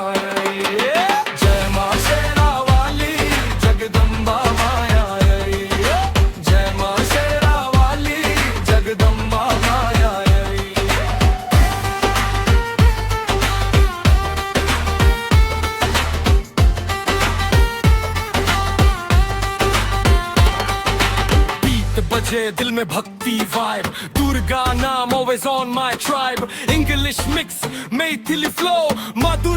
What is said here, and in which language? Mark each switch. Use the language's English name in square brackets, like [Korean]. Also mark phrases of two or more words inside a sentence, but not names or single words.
[Hindi] जय माँ शेरा वाली जगदम्बा माया, जय माँ शेरा वाली जगदम्बा माया। बीट बजे दिल में भक्ति वाइब, दुर्गा नाम [English] always on my tribe। English mix, Maithili flow,